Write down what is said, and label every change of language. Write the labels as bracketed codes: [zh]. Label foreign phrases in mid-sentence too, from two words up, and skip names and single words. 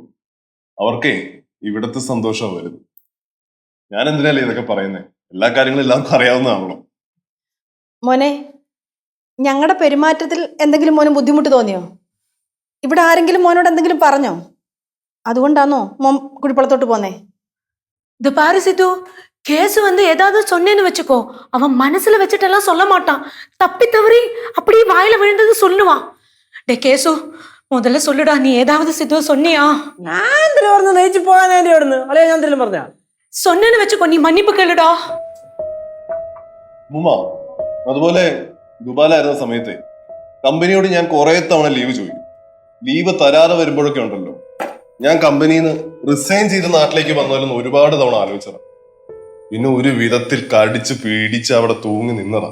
[ml] അവർക്കേ ഇവിടത്തെ സന്തോഷം വരുന്നത്. ഞാൻ എന്തിനല്ലേ ഇതൊക്കെ പറയുന്നേ? എല്ലാ കാര്യങ്ങളും എല്ലാവർക്കും അറിയാവുന്നതാണല്ലോ. മോനെ, ഞങ്ങളുടെ പെരുമാറ്റത്തിൽ എന്തെങ്കിലും മോന് ബുദ്ധിമുട്ട് തോന്നിയോ? ഇവിടെ ആരെങ്കിലും മോനോട് എന്തെങ്കിലും പറഞ്ഞോ? അതുകൊണ്ടാണോ മോൻ കുഴിപ്പുളത്തോട്ട് പോന്നേ? [ta] இது பாரு சித்து, கேஸ் வந்து ஏதாவது சொன்னேன்னு வச்சுக்கோ, அவன் மனசுல வச்சுட்டெல்லாம் சொல்ல மாட்டான். தப்பி தவறி அப்படியே வாயில விழுந்தது சொல்லுவான். டே கேசு, முதல்ல சொல்லுடா, நீ ஏதாவது சித்து சொன்னியா? [ml] ഞാൻ എന്തിനാ പറഞ്ഞു നയിച്ചു പോകാൻ വേണ്ടി അവിടുന്ന്? അളയോ ഞാൻ എന്തെങ്കിലും പറഞ്ഞ? [ta] சொன்னேன்னு வச்சுக்கோ, நீ மன்னிப்பு கேளுடா. [ml] ഉമ്മ, അതുപോലെ ദുബായിലായിരുന്ന സമയത്ത് കമ്പനിയോട് ഞാൻ കുറെ തവണ ലീവ് ചോദിക്കും. ലീവ് തരാതെ വരുമ്പോഴൊക്കെ ഉണ്ടല്ലോ, ഞാൻ കമ്പനിയിൽ നിന്ന് റിസൈൻ ചെയ്ത് നാട്ടിലേക്ക് വന്നാലും ഒരുപാട് തവണ ആലോചിച്ചതാണ്. പിന്നെ ഒരു വിധത്തിൽ കടിച്ച് പീഡിച്ച് അവിടെ തൂങ്ങി നിന്നതാ.